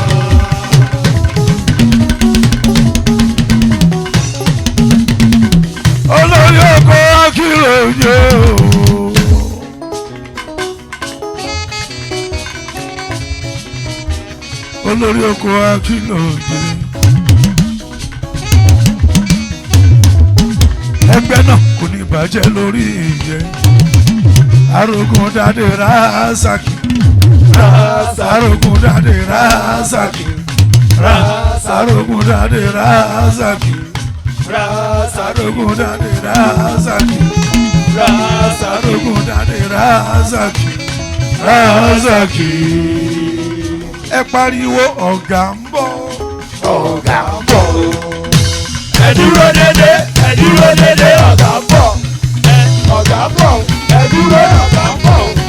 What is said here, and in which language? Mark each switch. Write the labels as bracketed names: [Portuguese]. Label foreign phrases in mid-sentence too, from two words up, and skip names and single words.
[Yoruba] olórí oko akílò yé o olórí oko akílò yé ẹgbẹ́ náà kò ní bàjẹ́ lórí ìyẹn Olokun dade Rasaki Olokun dade Rasaki Olokun dade Rasaki Olokun dade Rasaki Olokun dade Rasaki ẹ pariwo ọ̀gá ń bọ̀ Ọ̀gá ń bọ̀ o. Ẹ dúró dédé, ẹ dúró dédé, ọ̀gá ń bọ̀. Ọ̀gá ń bọ̀ o. Ẹ dúró, ọ̀gá ń bọ̀ o.